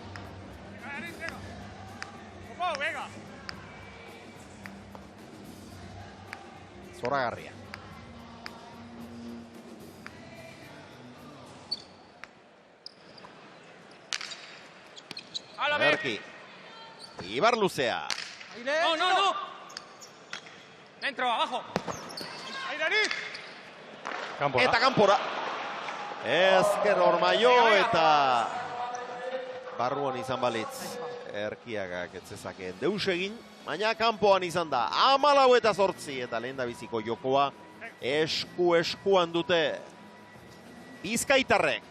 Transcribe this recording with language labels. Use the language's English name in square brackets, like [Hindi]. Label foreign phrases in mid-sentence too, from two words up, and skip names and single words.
[Basque] Zoragarria. Erki. Ibar luzea. [Spanish] No. Dentro, abajo. [Basque] Eta kanpora. Ezker Ormaio eta barruan izan balitz. Erkiagak etzezakeen deus egin, baina kanpoan izan da. 14 eta lehen da biziko jokoa eskuan dute Bizkaitarrek.